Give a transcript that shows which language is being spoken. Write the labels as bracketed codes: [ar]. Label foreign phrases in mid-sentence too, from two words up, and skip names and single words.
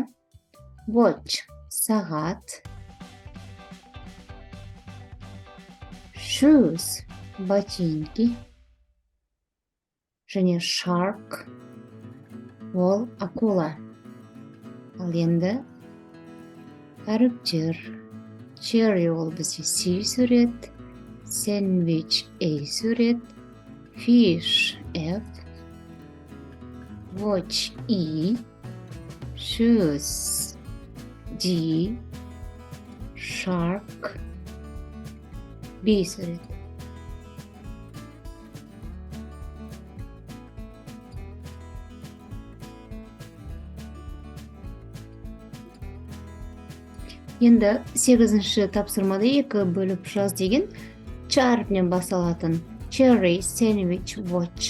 [kk] Watch, сағат. Shoes, ботинки. Және shark, ол акула. Ал енді әріптер. Cherry ол бізде C сурет, [en] sandwich A сурет, fish F, watch E, shoes D, shark B сурет. [kk] Енді 8-ші тапсырмада 2 бөліп жаз деген Ч әріпінен басталатын [en] cherry, sandwich, watch.